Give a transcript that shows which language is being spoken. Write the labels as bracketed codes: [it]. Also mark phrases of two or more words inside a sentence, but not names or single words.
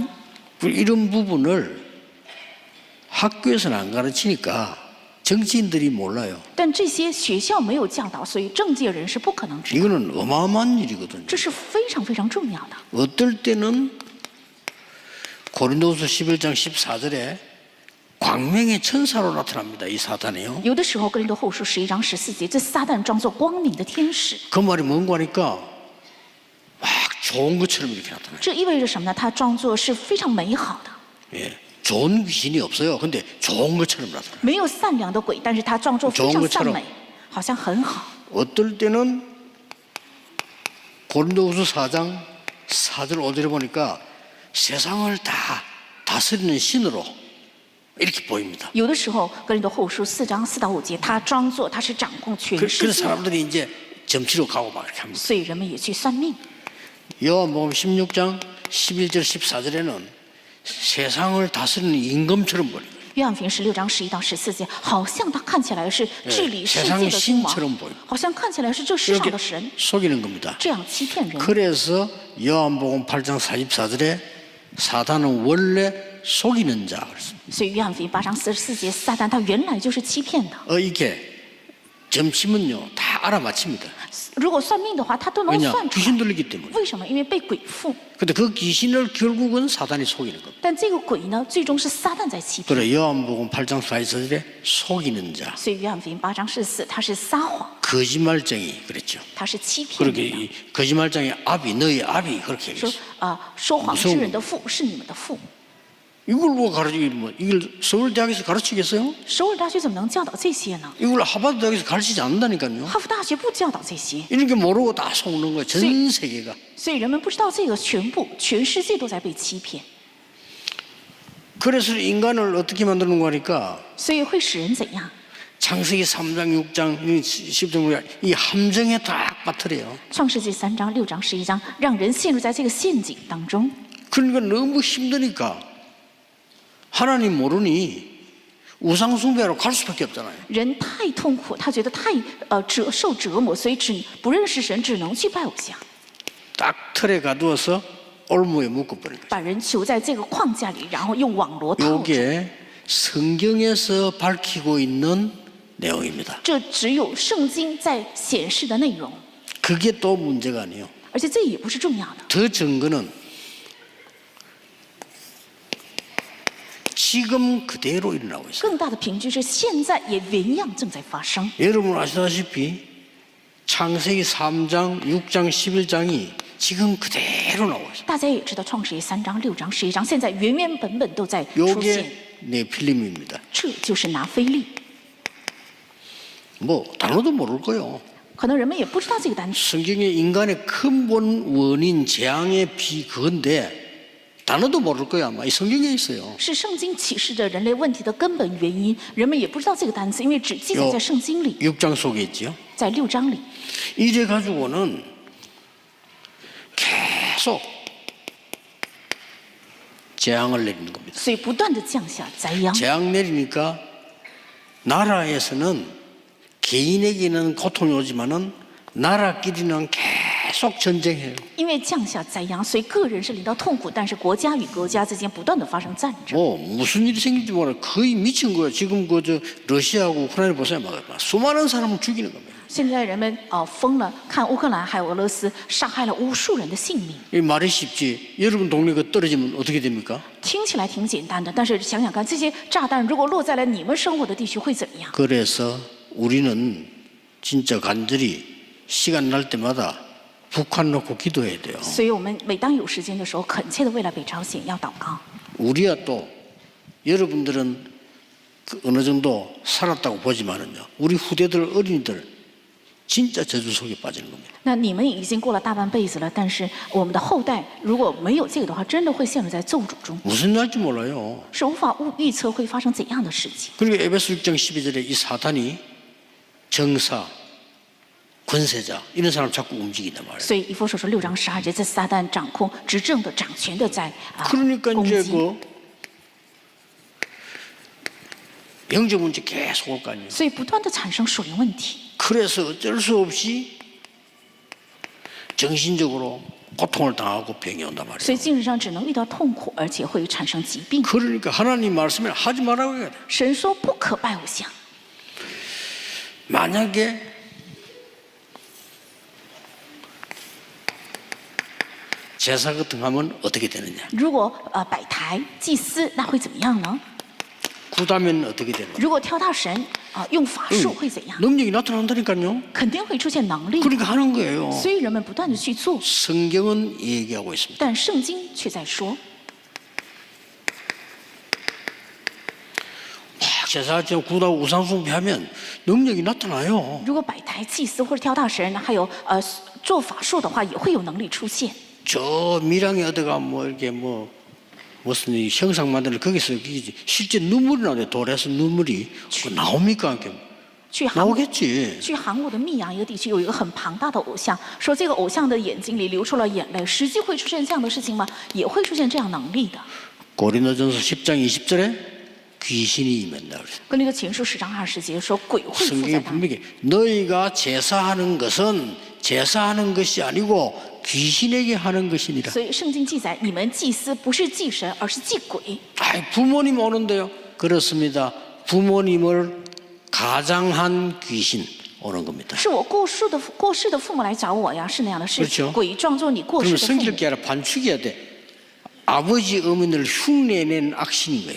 [ko] 이런 부분을 학교에서는 안 가르치니까 정치인들이 몰라요. [zh] 但这些学校没有教导，所以政界人士不可能知道， [ko] 이거는 어마어마한 일이거든요. [zh] 这是非常非常重要的。 [ko] 어떨 때는 고린도후서 11장 14절에 광명의 천사로 나타납니다. 이 사단이요. [zh] 有的时候，哥林多后书11章14节，这撒旦装作光明的天使， [ko] 그 말이 뭔가 하니까 막 좋은 것처럼 이렇게 나타나요. [zh] 这意味着什么呢？他装作是非常美好的， [ko] 예, 좋은 귀신이 없어요. 근데 좋은 것처럼 나타나요. [zh] 没有善良的鬼，但是他装作非常善美，好像很好。 [ko] 어떨 때는 고린도후서 4장 4절 5절에 보니까 세상을 다 다스리는 신으로 이렇게 보입니다. [zh] 有的时候，哥林多后书4章4到5节，他装作他是掌控全 [ko] 그래서 [zh] 世界， [ko] 사람들이 이제 점치러 가고 막 이렇게 합니다. [zh] 所以人们也去算命。 [ko] 요한복음 16장 11절 14절에는 세상을 다스리는 임금처럼 보여요. [zh] 约翰福音16章11到14节，好像他看起来是治理世界 [ko] 세상의 [zh] 的君王 [ko] 신처럼 보여. ， [zh] 好像看起来是这世上 [ko] 이렇게 [zh] 的神， [ko] 속이는 겁니다. [zh] 这样欺骗人。 [ko] 그래서 요한복음 8장 44절에 사단은 원래 속이는 자 그랬습니다. [zh] 所以约翰福音8章44节，撒旦他原来就是欺骗的。 [ko] 이게 점치면요 다 알아맞힙니다. [zh] 如果算命的话，他都能 [ko] 왜냐 [zh] 算出 [ko] 귀신 [zh] 来。 [ko] 들리기 때문에. [zh] 为什么？因为被鬼附。 [ko] 근데 그 귀신을 결국은 사단이 속이는 겁니다. [zh] 但这个鬼呢，最终是撒旦在欺骗。 [ko] 그래 요한복음 8장 44절에 속이는 자, [zh] 所以约翰福音8章14，他是撒谎， [ko] 거짓말쟁이 그랬죠. [zh] 他是欺骗 [ko] 그렇게 [zh] 人的。 [ko] 이 거짓말쟁이 아비 너희 아비 그렇게 [zh] 说 [ko] 얘기했어요. [zh] 说谎之人的父是你们的父。 [ko] 이걸 뭐 가르치기 뭐 이걸 서울대학에서 가르치겠어요? [zh] 首尔大学怎么能教导这些呢？ [ko] 이걸 하버드 대학에서 가르치지 않는다니까요. [zh] 哈佛大学不教导这些， [ko] 이런 게 모르고 다 속는 거예요. 전 세계가. [zh] 所以人们不知道这个，全世界都在被欺骗， [ko] 그래서 인간을 어떻게 만드는 거니까 [zh] 所以会使人怎样？ [ko] 창세기 3장 6장 10장 이 함정에 딱 빠뜨려요. [zh] 创世纪3章、6章、11章，让人陷入在这个陷阱当中。 [ko] 그러니까 너무 힘드니까 하나님 모르니 우상 숭배하러 갈 수밖에 없잖아요. [zh] 人太痛苦，他觉得太受折磨，所以不认识神，只能去拜偶像， [ko] 딱 틀에 가두어서 올무에 묶어버린 거예요. [zh] 把人囚在这个框架里，然后用网罗套着。 [ko] 이게 성경에서 밝히고 있는 내용입니다. [zh] 这只有圣经在显示的内容， [ko] 그게 또 문제가 아니에요. [zh] 而且这也不是重要的。 [ko] 더 증거는 지금 그대로 일어나고 있어요. [zh] 更大的凭据是现在也原样正在发生。 [ko] 여러분 아시다시피 창세기 3장, 6장, 11장이 지금 그대로 나오고 있어요. [zh] 大家也知道，创世纪3章、6章、11章，现在原原本本都在出现。 [ko] 요게 네필림입니다. [zh] 这就是拿非利， [ko] 뭐 단어도 모를 거예요. [zh] 可能人们也不知道这个单词。 [ko] 성경의 인간의 근본 원인 재앙의 그건데 단어도 모를 거야 아마. 이 성경에 있어요. [zh] 是圣经启示着人类问题的根本原因，人们也不知道这个单词，因为只记载在圣经里， [ko] 6장 속에 있죠. [zh] 在6章里。 [ko] 이래 가지고는 계속 재앙을 내리는 겁니다. [zh] 所以不断的降下灾殃。 [ko] 재앙 내리니까 나라에서는 개인에게는 고통이 오지만은 나라끼리는 계속 전쟁해요. [zh] 因为降下灾殃，所以个人是领到痛苦，但是国家与国家之间不断的发生战争。 [ko] 무슨 일이 생길지 몰라. 거의 미친 거예요. 지금 러시아하고 우크라이나 보세요. 막 수많은 사람을 죽이는 겁니다. [zh] 现在人们疯了，看乌克兰还有俄罗斯杀害了无数人的性命。 [ko] 이 말이 쉽지. 여러분 동네가 떨어지면 어떻게 됩니까? [zh] 听起来挺简单的，但是想想看，这些炸弹如果落在了你们生活的地区会怎么样？ [ko] 그래서 우리는 진짜 간절히 시간 날 때마다 북한 놓고 기도해야 돼요. [zh] 所以我们每当有时间的时候，恳切的为了北朝鲜要祷告。 [ko] 우리야 또 여러분들은 어느 정도 살았다고 보지만은요. 우리 후대들 어린이들 진짜 저주 속에 빠지는 겁니다. [zh] 那你们已经过了大半辈子了，但是我们的后代如果没有这个的话，真的会陷入在咒诅中， [ko] 무슨 날지 몰라요. [zh] 是无法预测会发生怎样的事情。 [ko] 그리고 에베소 6장 12절에 이 사탄이 정사, 권세자 이런 사람 자꾸 움직인단 말이에요. [zh] 所以以弗所说6章12节，这撒旦掌控执政的、掌权的在 [ko] 그러니까 [zh] 攻 [ko] 이제 [zh] 击， [ko] 영적 문제 계속 올 거 아니에요. [zh] 所以不断的产生属灵问题。 [ko] 그래서 어쩔 수 없이 정신적으로 고통을 당하고 병이 온단 [zh] 所 [ko] 말이에요. [zh] 以精神上只能遇到痛苦，而且会产生疾病。 [ko] 그러니까 하나님 말씀을 하지 말라고 해야 돼. [zh] 神说不可拜偶像。 [ko] 만약에 제사 같은 거 하면 어떻게 되느냐? [zh] 如果摆台祭司，那会怎么样呢？ [ko] 구다면 어떻게 되느냐? [zh] 如果挑大神用法术会怎样？ [ko] 능력이 나타난다니까요. [zh] 肯定会出现能力。 [ko] 그러니까 하는 거예요. [zh] 所以人们不断的去做， [ko] 성경은 얘기하고 있습니다. [zh] 但圣经却在说， [ko] 제사처럼 구다고 우상숭배하면 능력이 나타나요. [zh] 如果摆台祭司或者挑大神，还有做法术的话，也会有能力出现。 [ko] 저 밀양에 어디가 이렇게 무슨 이 형상 만드는 거기서 실제 눈물이 나오는데 돌에서 눈물이 그거 나옵니까? 이렇게 [zh] 去韩国， [ko] 나오겠지. [zh] 去韩国的密阳一个地区有一个很庞大的偶像，说这个偶像的眼睛里流出了眼泪，实际会出现这样的事情吗？也会出现这样能力的。 [ko] 고린도전서 10장 20절에 귀신이 임한다 그랬어요. [zh] 跟那个前书10章20节说，鬼会附 [ko] 성경에 [zh] 在他们。 [ko] 분명히 너희가 제사하는 것은 제사하는 것이 아니고 귀신에게 하는 것이니라. [zh] 所以圣经记载，你们祭司不是祭神，而是祭鬼。 [ko] 부모님 오는데요. 그렇습니다. 부모님을 가장한 귀신 오는 겁니다. [zh] 是我过世的父母来找我呀，是那样的，是 [ko] 그렇죠 [zh] 鬼装作你过世 [ko] 그러면 [zh] 的父母。 [ko] 성질게 아니라 반축해야 돼. 아버지 어머니를 흉내낸 악신인 거예요.